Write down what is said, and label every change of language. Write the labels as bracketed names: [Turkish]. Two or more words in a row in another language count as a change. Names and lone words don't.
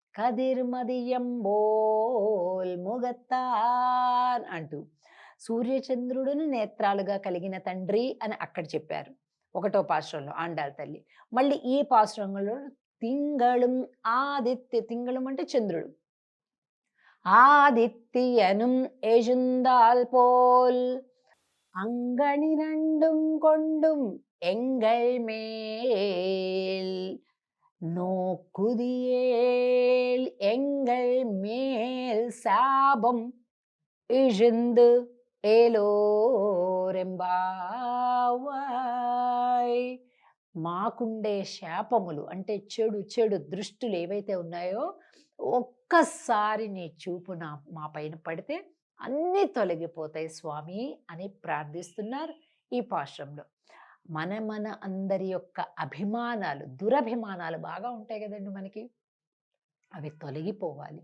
[Tamil] கதிர்மதியம்போல் முகத்தான் [Telugu] అంటూ సూర్యచంద్రుడును నేత్రాలుగా కలిగిన తండ్రి అని అక్కడ చెప్పారు. ఒకటో పాసురంలో ఆండాళ్ తల్లి. మళ్ళీ ఈ పాసురంలో [Tamil] திங்களம் ஆதித்ய. [Telugu] తింగళం అంటే చంద్రుడు. [Tamil] ஆதித்தியனும் எழுந்தால் போல் அங்கணி ரெண்டும் கொண்டும் எங்கள் மேல் நோக்குதியேல் எங்கள் மேல் சாபம் இழிந்து ఏలోరెంబావాయ్. [Telugu] మాకుండే శాపములు అంటే చెడు చెడు దృష్టులు ఏవైతే ఉన్నాయో ఒక్కసారి నీ చూపు మా పైన పడితే అన్నీ తొలగిపోతాయి స్వామి అని ప్రార్థిస్తున్నారు ఈ పాశ్రంలో. మన అందరి యొక్క అభిమానాలు, దురభిమానాలు బాగా ఉంటాయి కదండి మనకి, అవి తొలగిపోవాలి.